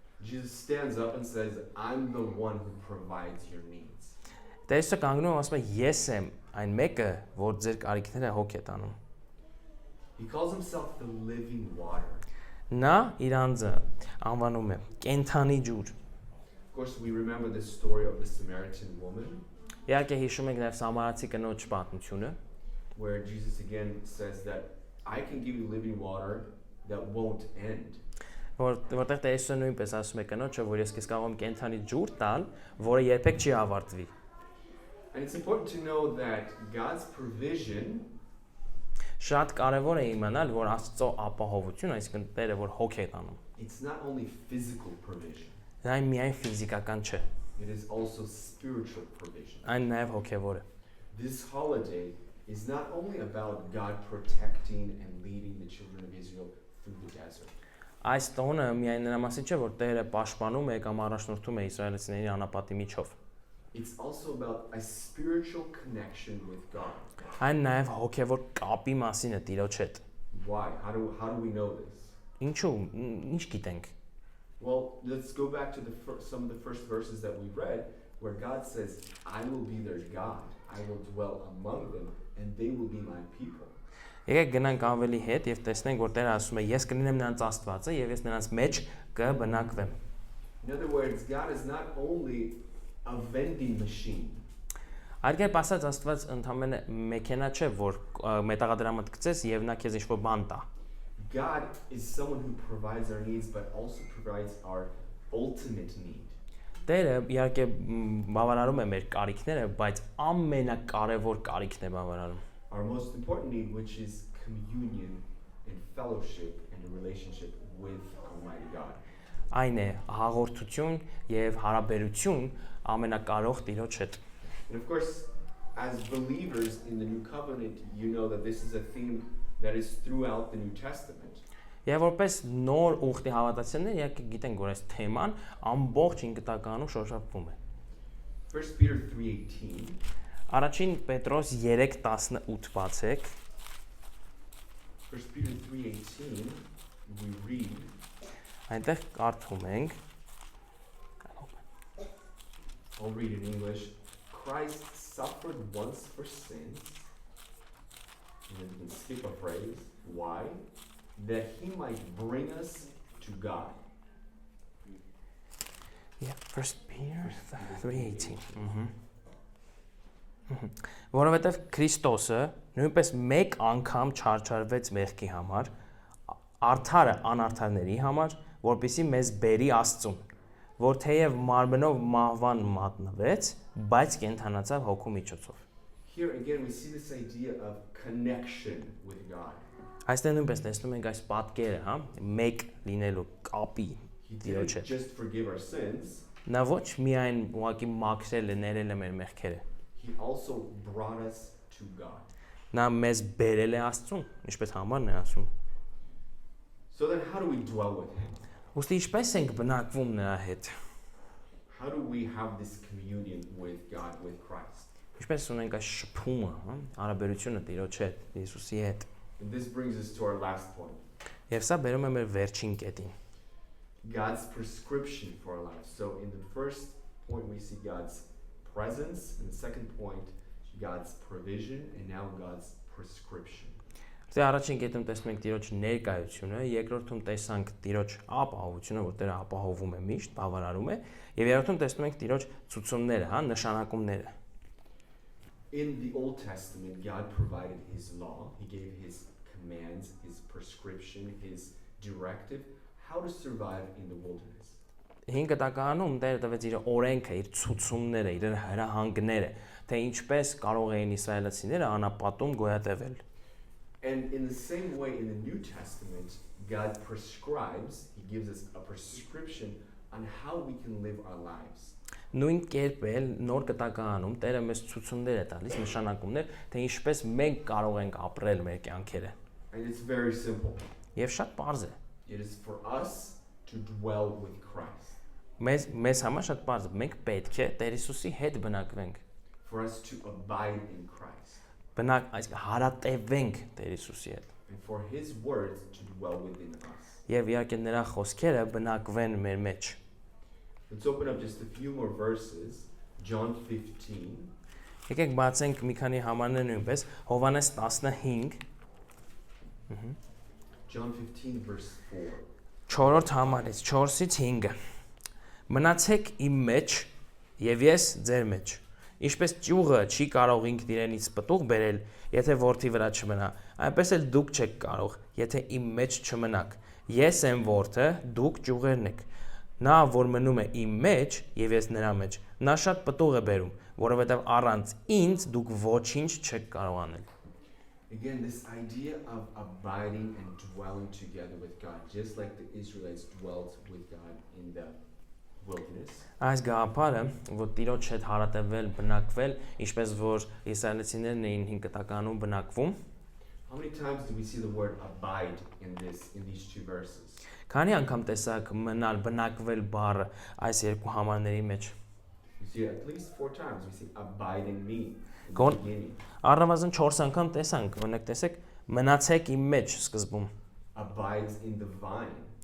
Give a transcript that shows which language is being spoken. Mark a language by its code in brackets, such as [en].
[en] Jesus stands up and says, I'm the one who provides your needs. [hy] Տերը կանգնում ասում է ես եմ այն մեկը, որ ձեր կարիքները հոգ է տանում։ [en] He calls himself the living water. [hy] Նա իր անձը անվանում է կենթանի ջուր։ [en] Of course, we remember the story of the Samaritan woman, [hy] Իհարկե հիշում ենք նաև Սամարացի կնոջ պատմությունը, [en] where Jesus again says that I can give you living water that won't end. [hy] որտեղ Տերը նույնպես ասում է կնոջը, որ ես քեզ կարող եմ կենթանի ջուր տալ, որը երբեք չի ավարտվի։ [en] And it's important to know that God's provision [hy] Շատ կարևոր է իմանալ, որ Աստծո ապահովությունը, այսինքն Տերը որ հոգ է տանում, [en] it's not only physical provision, [hy] դա միայն ֆիզիկական չէ, [en] it is also spiritual provision. [hy] այն նաև հոգևոր է։ [en] This holiday is not only about God protecting and leading the children of Israel through the desert. [hy] Այս տոնը միայն նրա մասին չէ, որ Տերը պաշտպանում է կամ առաջնորդում է իսրայելցիների անապատի միջով։ [en] It's also about a spiritual connection with God. [hy] Այն նաև հոգևոր կապի մասին է Տիրոջ հետ։ [en] Why? How do we know this? [hy] Ինչու՞, ինչ գիտենք։ [en] Well, let's go back to some of the first verses that we read, where God says, I will be their God, I will dwell among them, and they will be my people. [hy] Եկեք գնանք ավելի հետ եւ տեսնենք, որ Տերը ասում է. Ես կլինեմ նրանց Աստվածը եւ ես նրանց մեջ կբնակվեմ։ [en] In other words, God is not only a vending machine. [hy] Այլ ասած Աստված ընդհանրապես մեքենա չէ, որ մետաղադրամդ գցես եւ նա քեզ ինչ-որ բան տա։ [en] God is someone who provides our needs, but also provides our ultimate need. [hy] Տերը իհարկե բավարարում է մեր կարիքները, բայց ամենակարևոր կարիքն է բավարարում։ [en] Our most important need, which is communion and fellowship and a relationship with Almighty God. [hy] Այն է հաղորդություն եւ հարաբերություն ամենակարող Տիրոջ հետ։ [en] And of course, as believers in the New Covenant, you know that this is a theme that is throughout the New Testament. [hy] Եվ որպես նոր ուխտի հավատացյալներ, իհարկե գիտենք, որ այս թեման ամբողջ ինքնատականում շոշափվում է։ [en] 1 Peter 3:18. [hy] Առաջին Պետրոս 3:18 բացեք։ [en] 1 Peter 3:18, we read. [hy] Այնտեղ կարդում ենք. [en] I'll read in English. Christ suffered once for sins. And then we can skip a phrase. Why? That he might bring us to God. Yeah, 1 Peter 3:18. [hy] Որովհետև Քրիստոսը նույնպես մեկ անգամ չարչարվեց մեղքի համար, արդարը անարդարների համար, որպեսզի մեզ բերի Աստծուն, որ թեև մարմնով մահվան մատնվեց, բայց կենդանացավ հոգու միջոցով։ [en] Here again we see this idea of connection with God. [hy] Այստեղ նույնպես տեսնում ենք այս պատկերը, հա, մեկ լինելու կապի [en] He [hy] Տիրոջ [en] didn't [hy] հետ։ [en] just forgive our sins, [hy] Նա ոչ միայն ուղղակի մաքրել է, ներել է մեր մեղքերը, [en] he also brought us to God. [hy] նա մեզ բերել է Աստծուն, ինչպես համարն է ասում։ [en] So then how do we dwell with him? [hy] Ուստի ինչպես ենք բնակվում նրա հետ։ [en] How do we have this communion with God, with Christ? [hy] Ինչպես ունենք այս շփումը, հա, հարաբերությունը Տիրոջ հետ, Հիսուսի հետ։ [en] And this brings us to our last point. [hy] Եվ սա բերում է մեր վերջին կետին։ [en] God's prescription for our lives. So in the first point we see God's presence, in the second point God's provision, and now God's prescription. [hy] Դե առաջին կետում տեսնում ենք Տիրոջ ներկայությունը, երկրորդում տեսանք Տիրոջ ապահովությունը, որ Տերը ապահովում է միշտ, բավարարում է, եւ երրորդում տեսնում ենք Տիրոջ ցուցումները, հա, նշանակումները։ [en] In the Old Testament, God provided his law. He gave his commands, his prescription, his directive, how to survive in the wilderness. [hy] Հին կտականում Տերը տվեց իր օրենքը, իր ցուցումները, իր հրահանգները, թե ինչպես կարող էին իսրայելացիները անապատում գոյատևել։ [en] And in the same way, in the New Testament, God prescribes, he gives us a prescription on how we can live our lives. [hy] Նույն կերպ էլ նոր կտականում Տերը մեզ ցուցումներ է տալիս, նշանակումներ, թե ինչպես մենք կարող ենք ապրել մեր կյանքերը։ [en] And it's very simple. [hy] Եվ շատ པարզ է։ [en] It is for us to dwell with Christ. [hy] Մեզ համար շատ པարզ է։ Մենք պետք է Տեր Հիսուսի հետ բնակվենք։ [en] For us to abide in Christ. [hy] Այսինքն հարատևենք Տեր Հիսուսի հետ։ [en] And for his words to dwell within us. [hy] Եվ իհարկե նրա խոսքերը բնակվեն մեր մեջ։ [en] Let's open up just a few more verses. John 15. [hy] Եկեք բացենք մի քանի համարներ նույնպես, Հովհաննես 15 [en] John 15 verse 4. [hy] 4-րդ համարից 4-ից 5-ը։ Մնացեք իմ մեջ եւ ես ձեր մեջ։ Ինչպես ճյուղը չի կարող ինքն իրենից պտուղ բերել, եթե որդի վրա չմնա, այնպես էլ դուք չեք կարող, եթե իմ մեջ չմնաք։ Ես եմ որդը, դուք ճյուղերն եք։ Նա որ մնում է իմ մեջ եւ ես նրա մեջ, նա շատ պտուղ է բերում, որովհետեւ առանց ինձ դուք ոչինչ չեք կարող անել։ [en] Again, this idea of abiding and dwelling together with God, just like the Israelites dwelt with God in the wilderness. [hy] Այս գաղափարը, որ Տիրոջ հետ հարատևել, բնակվել, ինչպես որ իսրայելցիներն էին հին կտականում բնակվում։ [en] How many times do we see the word abide in these two verses? [hy] Քանի անգամ տեսակ մնալ, բնակվել բառը այս երկու համարների մեջ։ [en] We see it at least 4 times. We see abide in me. [hy] Առնվազն 4 անգամ տեսանք, օրինակ տեսեք, մնացեք իմ մեջ սկզբում։ [en] Abides in the vine.